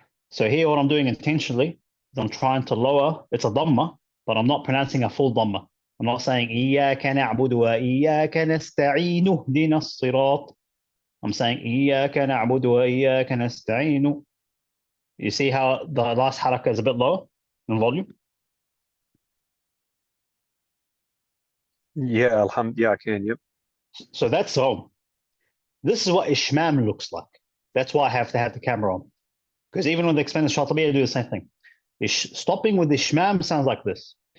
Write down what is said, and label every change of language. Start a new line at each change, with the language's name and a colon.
English: So here what I'm doing intentionally is I'm trying to lower, it's a dhamma, but I'm not pronouncing a full dhamma. I'm not saying
Arabic: إياك نعبد وإياك نستعين اهدنا الصراط.
English: I'm saying
Arabic: إياك نعبد وإياك نستعين.
English: You see how the last haraka is a bit lower in volume? Yeah, alhamdulillah, I can, yep. So that's home. This is what Ishmam looks like. That's why I have to have the camera on. Because even with the expanded Shatibiya, I do the same thing. Stopping with Ishmam sounds like this.